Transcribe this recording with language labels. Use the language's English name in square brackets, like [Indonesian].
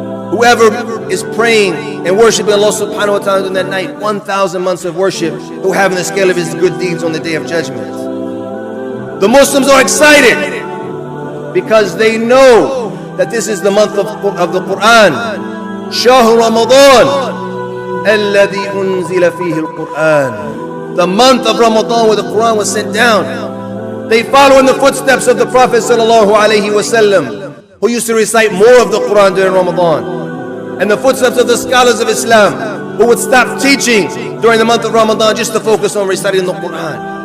[English] Whoever is praying and worshiping Allah subhanahu wa ta'ala in that night, 1,000 months of worship, who have in the scale of his good deeds on the day of judgment. The Muslims are excited because they know that this is the month of the Quran. [Arabic] شهر رمضان الذي أنزل فيه القرآن. [English] The month of Ramadan where the Quran was sent down. They follow in the footsteps of the Prophet sallallahu alaihi wasallam, who used to recite more of the Quran during Ramadan, and the footsteps of the scholars of Islam, who would stop teaching during the month of Ramadan just to focus on reciting the Quran.